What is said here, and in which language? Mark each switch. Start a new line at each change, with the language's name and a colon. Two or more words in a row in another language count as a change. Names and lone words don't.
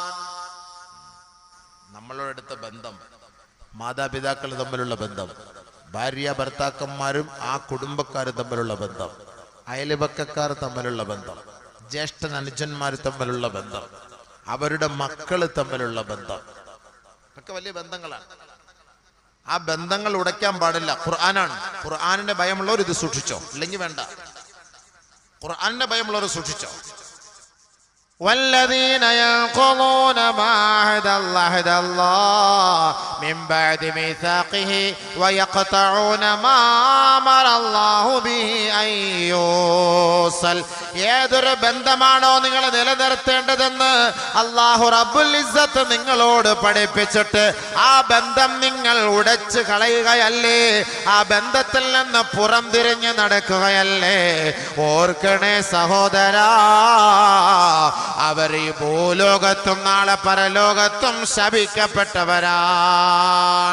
Malayalam: നമ്മളോടടുത്ത ബന്ധം, മാതാപിതാക്കൾ തമ്മിലുള്ള ബന്ധം, ഭാര്യ ഭർത്താക്കന്മാരും ആ കുടുംബക്കാരും തമ്മിലുള്ള ബന്ധം, അയൽപക്കക്കാർ തമ്മിലുള്ള ബന്ധം, ജ്യേഷ്ഠ അനുജന്മാർ തമ്മിലുള്ള ബന്ധം, അവരുടെ മക്കൾ തമ്മിലുള്ള ബന്ധം, ഒക്കെ വലിയ ബന്ധങ്ങളാണ്. ആ ബന്ധങ്ങൾ ഉടയ്ക്കാൻ പാടില്ല. ഖുർആനാണ്. ഖുർആനിന്റെ ഭയമുള്ളവർ ഇത് സൂക്ഷിച്ചോ, ഇല്ലെങ്കിൽ വേണ്ട. ഖുർആനിന്റെ ഭയമുള്ളവർ സൂക്ഷിച്ചോ.
Arabic: والذين ينقضون ما عهد الله من بعد ميثاقه ويقطعون ما أمر الله به أن يوصل.
Malayalam: ഏതൊരു ബന്ധമാണോ നിങ്ങൾ നിലനിർത്തേണ്ടതെന്ന്
Arabic: الله رب العزة
Malayalam: നിങ്ങളോട് പഠിപ്പിച്ചിട്ട് ആ ബന്ധം നിങ്ങൾ ഉടച്ചു കളയുകയല്ലേ, ആ ബന്ധത്തിൽ നിന്ന് പുറംതിരിഞ്ഞ് നടക്കുകയല്ലേ, ഓർക്കണേ സഹോദരാ, അവർ ഈ ഭൂലോകത്തും നാളെ പരലോകത്തും ശപിക്കപ്പെട്ടവരാണ്.